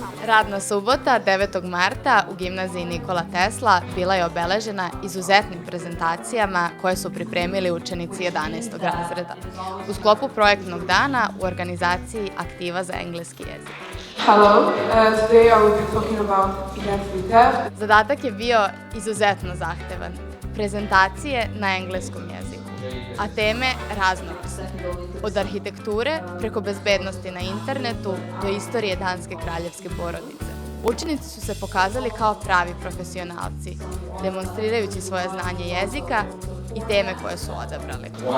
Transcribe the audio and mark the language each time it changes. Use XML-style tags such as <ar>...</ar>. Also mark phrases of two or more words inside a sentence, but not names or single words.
<sr>Radna subota 9. marta u gimnaziji Nikola Tesla bila je obeležena izuzetnim prezentacijama koje su pripremili učenici 11. razreda u sklopu projektnog dana u organizaciji Aktiva za engleski jezik.</sr> <en>Hello, today I will be talking about identity theft.</en> <sr>Zadatak je bio izuzetno zahtevan. Prezentacije na engleskom jeziku, a teme raznovrsne. Od arhitekture preko bezbednosti na internetu do istorije danske kraljevske porodice. Učenici su se pokazali kao pravi profesionalci, demonstrirajući svoje znanje jezika i teme koje su odabrali.</sr>